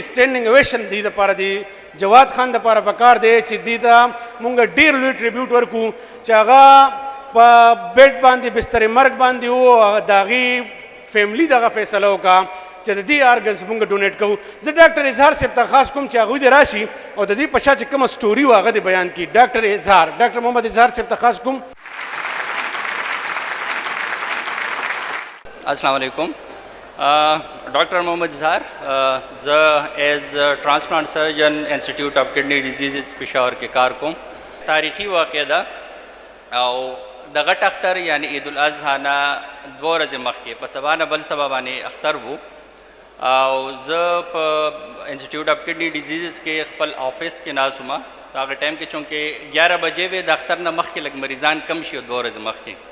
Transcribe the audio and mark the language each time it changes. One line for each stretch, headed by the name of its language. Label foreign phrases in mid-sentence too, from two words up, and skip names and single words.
English: standing ovation
Pashto: دې دپاره دی جواد خان دپاره پکار دی چې دې ته مونږ ډېر لوی ټریبیوټ ورکړو چې هغه په بیډ باندې بستر مرګ باندې و، د هغې فیملي دغه فیصله وکړه چې د دې ارګنز مونږ ډونیټ کوو. زه ډاکټر اظهار صاحب ته خاص کوم چې هغوی دې راشي او د دې په شا چې کومه سټوري و هغه دې بیان کړي. ډاکټر اظهار، ډاکټر محمد اظهار صاحب ته خاص کوم.
Arabic: السلام علیکم.
English: Doctor Muhammad Izhar, as transplant surgeon Institute of Kidney Diseases Peshawar
Urdu: کے کارکم.
Pashto: تاریخی واقعہ دا او د غټ اختر یعنی عید الاضحی نه 2 ورځې مخکې په سبا نه بل سبا باندې اختر و او زه په انسټیټیوټ آف کډنی ډیزیزز کې خپل آفس کې ناست وم. هغه ټایم کې چونکې 11 بجې وې د اختر نه مخکې لږ مریضان کم شي 2 ورځې مخکې.